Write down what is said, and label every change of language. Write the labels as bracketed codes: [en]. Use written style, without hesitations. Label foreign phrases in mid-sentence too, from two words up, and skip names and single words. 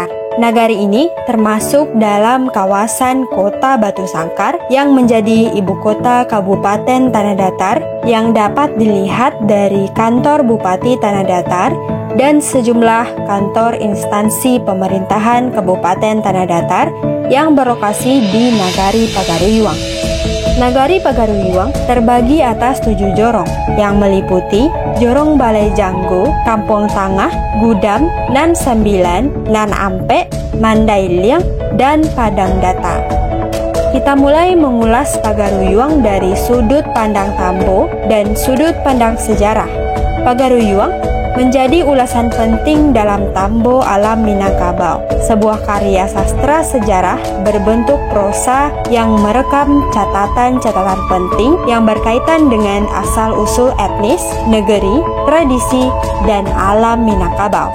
[id] Nagari ini termasuk dalam kawasan Kota Batu Sangkar yang menjadi ibu kota Kabupaten Tanah Datar yang dapat dilihat dari kantor Bupati Tanah Datar dan sejumlah kantor instansi pemerintahan Kabupaten Tanah Datar yang berlokasi di Nagari Pagaruyuang. Nagari Pagaruyuang terbagi atas 7 jorong yang meliputi Jorong Balai Janggo, Kampung Tangah, Gudam, Nan Sembilan, Nan Ampe, Mandailing, dan Padang Datar. Kita mulai mengulas Pagaruyuang dari sudut pandang Tambo dan sudut pandang sejarah. Pagaruyuang menjadi ulasan penting dalam Tambo Alam Minangkabau, sebuah karya sastra sejarah berbentuk prosa yang merekam catatan-catatan penting yang berkaitan dengan asal-usul etnis, negeri, tradisi, dan alam Minangkabau.